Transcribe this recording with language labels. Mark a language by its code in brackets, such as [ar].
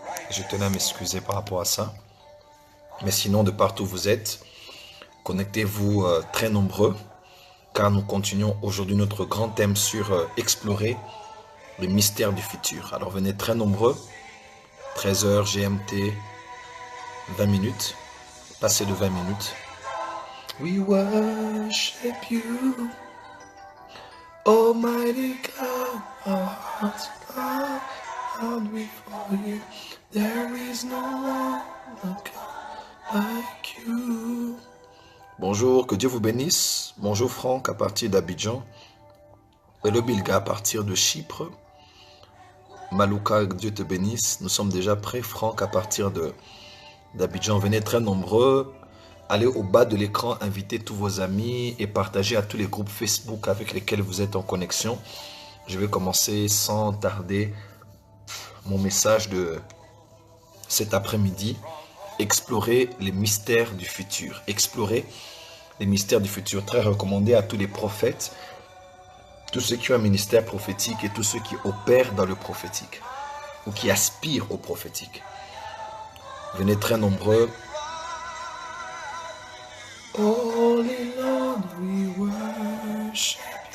[fr] Je tenais à m'excuser par rapport à ça. Mais sinon, de partout où vous êtes, connectez-vous très nombreux, car nous continuons aujourd'hui notre grand thème sur explorer les mystères du futur. Alors venez très nombreux, 13h GMT, 20 minutes, passé de 20 minutes. [en] We worship you, Almighty God, our hearts bow down before you. There is no one like you. [fr] Bonjour, que Dieu vous bénisse. Bonjour Franck à partir d'Abidjan. Hello Bilga à partir de Chypre. Malouka, que Dieu te bénisse. Nous sommes déjà prêts. Franck à partir d'Abidjan. Venez très nombreux. Allez au bas de l'écran, invitez tous vos amis et partagez à tous les groupes Facebook avec lesquels vous êtes en connexion. Je vais commencer sans tarder mon message de cet après-midi. Explorer les mystères du futur. Explorer les mystères du futur. Très recommandé à tous les prophètes, tous ceux qui ont un ministère prophétique et tous ceux qui opèrent dans le prophétique ou qui aspirent au prophétique. Venez très nombreux. [en] Holy Lord, we worship you.